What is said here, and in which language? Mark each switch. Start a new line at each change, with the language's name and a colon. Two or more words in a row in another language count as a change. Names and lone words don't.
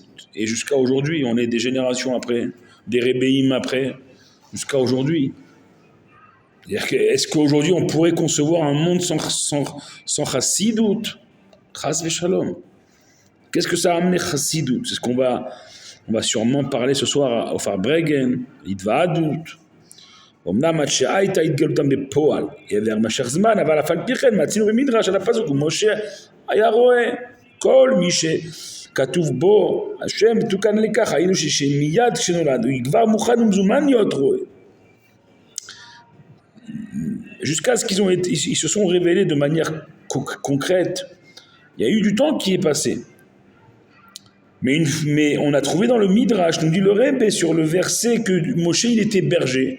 French: Et jusqu'à aujourd'hui, on est des générations après, des rébéim après, jusqu'à aujourd'hui. Est-ce qu'aujourd'hui, on pourrait concevoir un monde sans chassidoute?
Hebrew: חס ושלום.
French: Qu'est-ce que ça a amené chassidoute? C'est ce qu'on va sûrement parler ce soir au Farbregen, Idvaadut.
Hebrew: אמנם עד שהייתה התגלותם בפועל, יעבר משך זמן, אבל אף על פי כן מצינו במדרש על הפסוק, ומשה היה רואה כל מי שכתוב בו, השם מתוקן לכך, היינו שמיד כשנולד, הוא כבר מוכן ומזומן להיות רואה.
French: Jusqu'à ce qu'ils se sont révélés de manière concrète, il y a eu du temps qui est passé. Mais on a trouvé dans le Midrash, nous dit le Rebbe, sur le verset que Moshe il était berger.